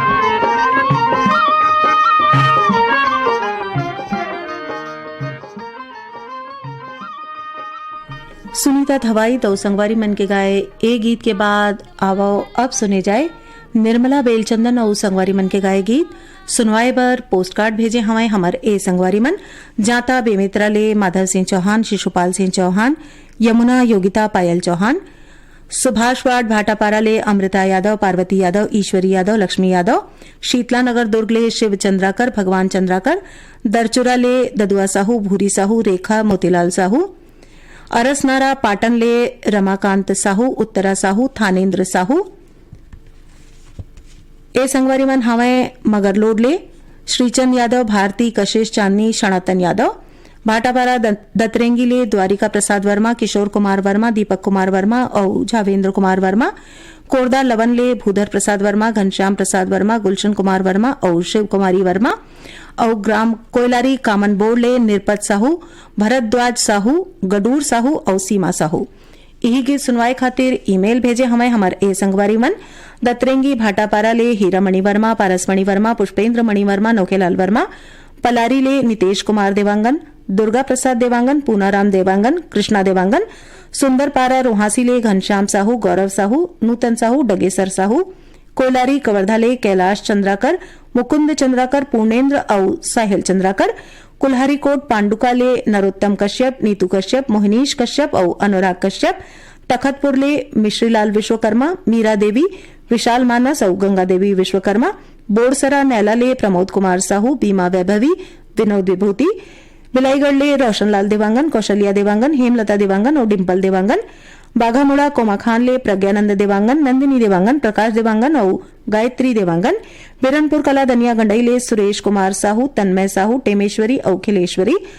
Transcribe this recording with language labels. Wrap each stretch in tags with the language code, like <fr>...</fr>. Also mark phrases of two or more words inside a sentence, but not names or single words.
<hne>सुनीता थवाई तो संगवारी मन के गाए ए गीत के बाद आवो अब सुने जाए निर्मला बेलचंदन और संगवारी मन के गाए गीत। सुनवाए बर पोस्ट कार्ड भेजे हवाए हमर ए संगवारी मन जाता बेमित्रा ले माधव सिंह चौहान, शिशुपाल सिंह चौहान, यमुना योगिता पायल चौहान, सुभाष वार्ड भाटापारा ले अमृता यादव, पार्वती यादव, ईश्वरी यादव, लक्ष्मी यादव, शीतला नगर दुर्ग ले शिव चंद्राकर, भगवान चंद्राकर, दरचुरा ले ददुआ साहू, भूरी साहू, रेखा मोतीलाल साहू, अरसनारा पाटन ले रमाकांत साहू, उत्तरा साहू, थानेन्द्र साहू। ए संगवारी मन हवाए मगरलोड ले श्रीचंद यादव, भारती, कशिश चांदनी, सनातन यादव, भाटापारा दतरेंगी ले द्वारिका प्रसाद वर्मा, किशोर कुमार वर्मा, दीपक कुमार वर्मा और झावेंद्र कुमार वर्मा, कोरदा लवन ले भूधर प्रसाद वर्मा, घनश्याम प्रसाद वर्मा, गुलशन कुमार वर्मा और शिव कुमारी वर्मा और ग्राम कोयलारी कामन बोर्ड ले निरपत साहू, भरद्वाज साहू, गडूर साहू और सीमा साहू। यही गीत सुनवाए खातिर ईमेल भेजे हमें हमार ए संगवारी मन दतरेंगी भाटापारा ले हीरामणि वर्मा, पारसमणि वर्मा, पुष्पेंद्र मणि वर्मा, नौकेलाल वर्मा, पलारी ले नितेश कुमार देवांगन, दुर्गा प्रसाद देवांगन, पूनाराम देवांगन, कृष्णा देवांगन, सुंदरपारा रोहासी ले घनश्याम साहू, गौरव साहू, नूतन साहू, डगेसर साहू, कोयलारी कवर्धा ले कैलाश चंद्राकर, मुकुंद चंद्राकर, पूर्णेन्द्र और साहिल चंद्राकर, कुल्हारी कोट पांडुका ले नरोत्तम कश्यप, नीतू कश्यप, मोहनीश कश्यप और अनुराग कश्यप, तखतपुर ले मिश्रीलाल विश्वकर्मा, मीरा देवी, विशाल मानस और गंगा देवी विश्वकर्मा, बोरसरा नैला ले प्रमोद कुमार साहू, बीमा वैभवी, विनोद विभूति, बिलाईगढ़ ले रोशनलाल देवांगन, कौशल्या देवांगन, हेमलता देवांगन और डिम्पल देवांगन, बाघामुड़ा कोमाखान ले प्रज्ञानंद देवांगन, नंदिनी देवांगन, प्रकाश देवांगन और गायत्री देवांगन, बिरनपुर कला दनिया गंडई ले सुरेश कुमार साहू, तन्मय साहू, टेमेश्वरी और खिलेश्वरी,</hne>